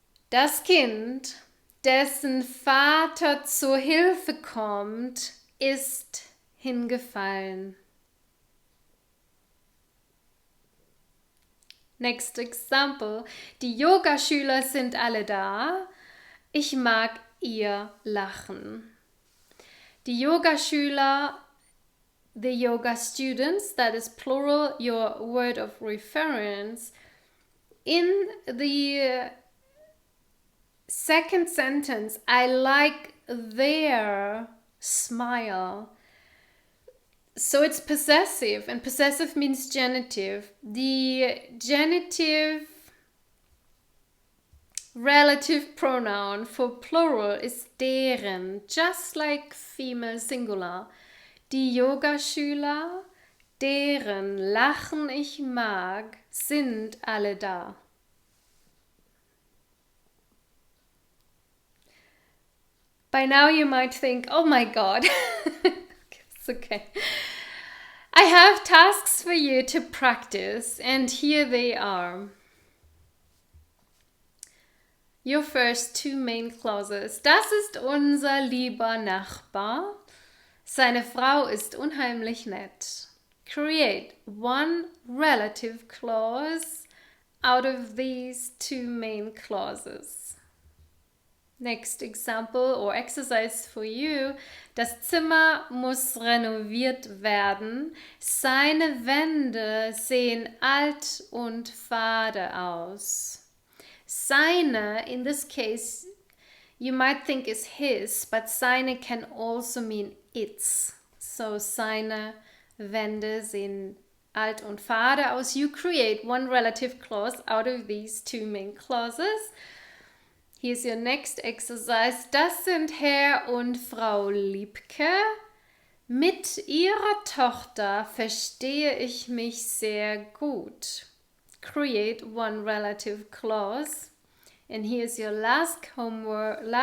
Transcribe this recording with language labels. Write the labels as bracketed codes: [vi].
[de] Das Kind, dessen Vater zur Hilfe kommt, ist hingefallen. [en] Next example. [de] Die Yogaschüler sind alle da. Ich mag ihr Lachen. [en] Die Yogaschüler, the yoga students, that is plural, your word of reference. In the second sentence, I like their smile. So it's possessive, and possessive means genitive. The genitive relative pronoun for plural is deren, just like female singular. [de] Die Yogaschüler, deren Lachen ich mag, sind alle da. [en] By now you might think, oh my God. It's okay. I have tasks for you to practice, and here they are. Your first two main clauses. [de] Das ist unser lieber Nachbar. Seine Frau ist unheimlich nett. [en] Create one relative clause out of these two main clauses. Next example or exercise for you. [de] Das Zimmer muss renoviert werden. Seine Wände sehen alt und fade aus. [en] Seine, in this case, you might think is his, but seine can also mean its. [de] So seine Wände sehen alt und fade aus. [en] You create one relative clause out of these two main clauses. Here's your next exercise. [de] Das sind Herr und Frau Liebke. Mit ihrer Tochter verstehe ich mich sehr gut. [en] Create one relative clause. And here's your last homework.